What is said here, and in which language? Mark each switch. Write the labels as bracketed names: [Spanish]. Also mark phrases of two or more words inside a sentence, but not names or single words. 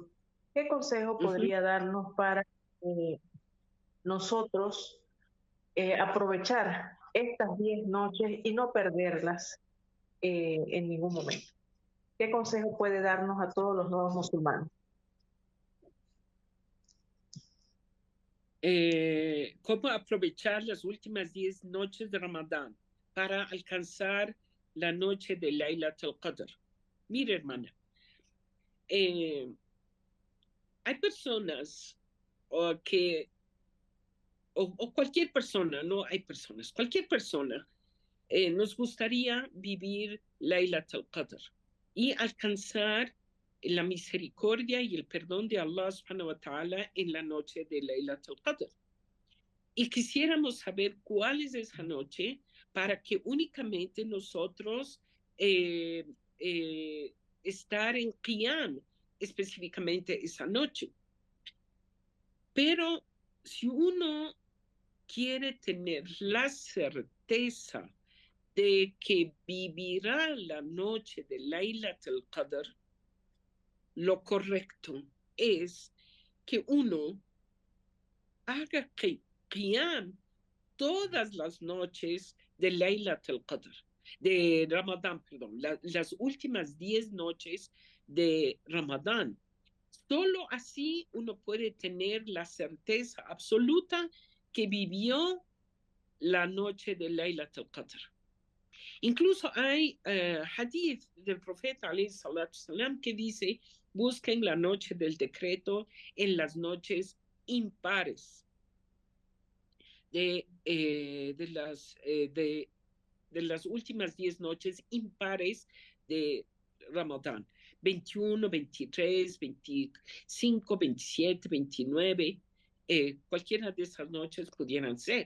[Spanish] ¿Qué consejo podría darnos para nosotros aprovechar estas 10 noches y no perderlas en ningún momento? ¿Qué consejo puede darnos a todos los nuevos musulmanes? cómo aprovechar las últimas 10 noches de Ramadán para alcanzar la noche de Laylat al-Qadr. Mire, hermana, hay personas que, o cualquier persona, no hay personas, cualquier persona, nos gustaría vivir Laylat al-Qadr y alcanzar la misericordia y el perdón de Allah [Arabic] سبحانه و تعالى [Spanish] en la noche de Laylat al-Qadr. Y quisiéramos saber cuál es esa noche para que únicamente nosotros estar en Qiyam específicamente esa noche. Pero si uno quiere tener la certeza de que vivirá la noche de Laylat al-Qadr, lo correcto es que uno haga Qiyam todas las noches de Laylat al-Qadr, de Ramadán, perdón, las últimas 10 noches de Ramadán. Solo así uno puede tener la certeza absoluta que vivió la noche de Laylat al-Qadr. Incluso hay hadith del profeta [Arabic] عليه الصلاة السلام [Spanish] que dice, busquen la noche del decreto en las noches impares de las últimas 10 noches impares de Ramadán. 21, 23, 25, 27, 29, cualquiera de esas noches pudieran ser.